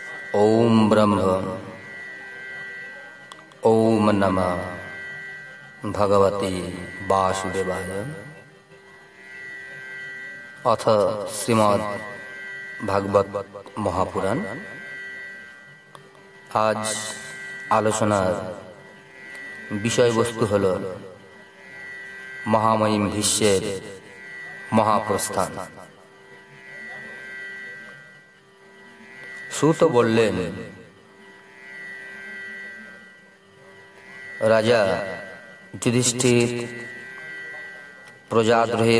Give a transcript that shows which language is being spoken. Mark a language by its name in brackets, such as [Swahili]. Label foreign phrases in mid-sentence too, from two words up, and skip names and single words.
[Sanskrit] ओम ब्रह्म ओम नमः भगवते वासुदेवाय। अथ श्रीमद् भागवत महापुराण। [Bangla] আজ আলোচনার বিষয়বস্তু হল মহামহিম ভীষ্মের মহাপ্রস্থান। সুত বললেন, রাজা যুধিষ্ঠির প্রজাদ্রোহের